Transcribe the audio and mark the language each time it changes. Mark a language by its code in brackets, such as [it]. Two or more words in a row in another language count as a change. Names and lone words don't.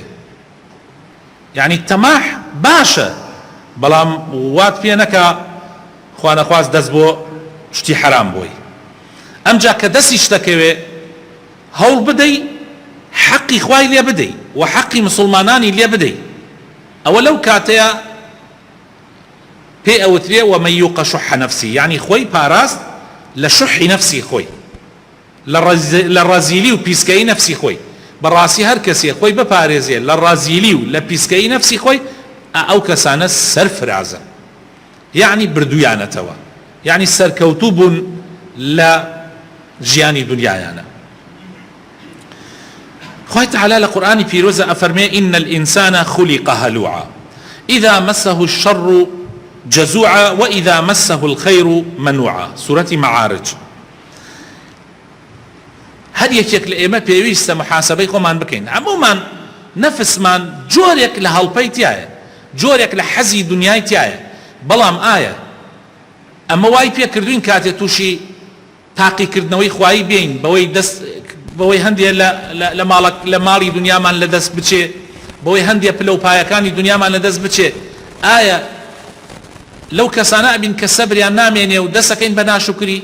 [ckb] یعنی تەماح باشە، بەڵام وات پێ نەکە خوا نەخواست دەست بۆ شتی حەرام بۆی. ئەمجا کە دەستی شتەکەوێ هەوڵ بدەی حقی خوای لێ بدەی و حقی مسلمانانی لێ بدەی. [ar] ئەوە لەو کاتەیە پێ ئەوترێ ومن يوق شح نفسه، [ckb] یعنی خۆی پاراست لە شحی نفسی خۆی، لە ڕەزیلی و پیسکەی نفسی خۆی. بەڕاستی هەر کەسێ خۆی بپارێزێ لە ڕەزیلی و لە پیسکەی نفسی خۆی، ئەو کەسانە سەرفرازن، یعنی بردویانەتەوە، یعنی سەرکەوتوو بوون لە ژیانی دنیایانە. خوای تعالی لە قورئانی پیرۆزە ئەفەرمێ: [ar] إن الإنسان خلق هلوعا إذا مسه الشر جزوعا وإذا مسه الخير منوعا. سورة معارج. [ckb] هەر یەکێک لە ئێمە پێویستە محاسبەی خۆمان بکەین. عمومان نەفسمان جۆرێک لە هەڵپەی تایە، جۆرێک لە حەزی دنیای تایە، بەڵام ئایا ئەمە وای پێ کردوین کاتێ تووشی تاقیکردنەوەی خوایی بین بەوەی هەندێک لە ماڵی دنیامان لە دەست بچێ، بەوەی هەندێک پلەپایەکانی دنیامان لە دەست بچێ، ئایا لەو کەسانە ئەبین کە سەبریان نامێنێ و دەستەکەین بە ناشکری؟